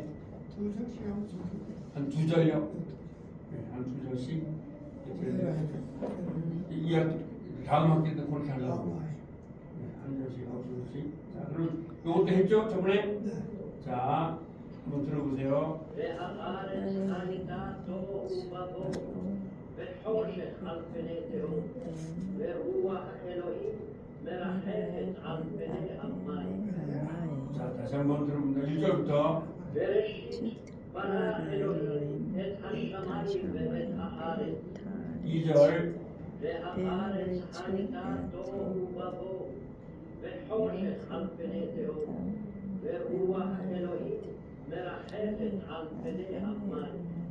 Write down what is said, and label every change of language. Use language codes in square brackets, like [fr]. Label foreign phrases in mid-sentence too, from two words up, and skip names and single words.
[ko] 두 절씩 하면 좀 한 두 절요? 네, 한 두 절씩. 이 다음 학기 때 그렇게 하려고. 네, 한 절씩, 두 절씩. 자, 그럼 이것도 했죠? 저번에? 자, 한번 들어보세요. [he] וחושך על פני תהום, ורוח אלוהים מרחפת על פני המים. [ko] 자, 다시 한번 들어봅니다. 1절부터. [he] בראשית ברא אלוהים את השמיים ואת הארץ, [ko] 2절. [he] והארץ הייתה תוהו ובוהו, וחושך על פני תהום, ורוח אלוהים מרחפת על פני המים.